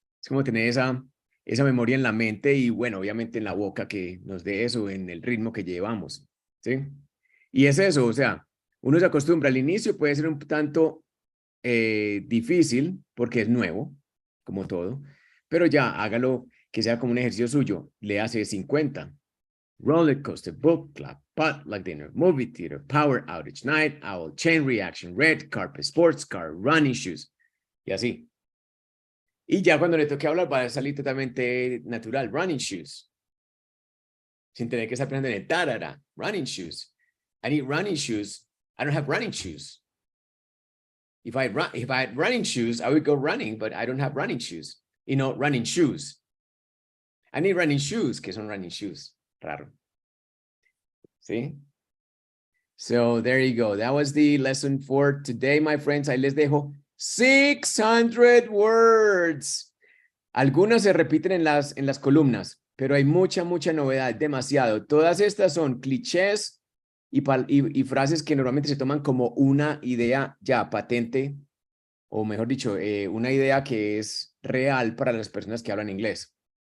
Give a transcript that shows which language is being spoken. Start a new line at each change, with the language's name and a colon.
Spanish: Es como tener esa memoria en la mente y, bueno, obviamente en la boca que nos dé eso, en el ritmo que llevamos. ¿Sí? Y es eso, o sea, uno se acostumbra. Al inicio puede ser un tanto difícil porque es nuevo, como todo, Pero ya, hágalo que sea como un ejercicio suyo. Le hace 50.
English: Roller coaster, book club, potluck dinner, movie theater, power outage, night owl, chain reaction, red carpet, sports car, running shoes.
Spanish: Y así. Y ya cuando le toque hablar va a salir totalmente natural. Running shoes. Sin tener que estar pensando en el tarara.
English: Running shoes. I need running shoes. I don't have running shoes. If I had running shoes, I would go running, but I don't have running shoes. You know, running shoes. I need running shoes.
Spanish: ¿Qué son running shoes? Raro.
English: See? So there you go. That was the lesson for today, my friends.
Spanish: Ahí les dejo 600 words. Algunas se repiten en las columnas, pero hay mucha novedad, demasiado. Todas estas son clichés y frases que normalmente se toman como una idea ya patente, o mejor dicho, una idea que es real para las personas que hablan inglés.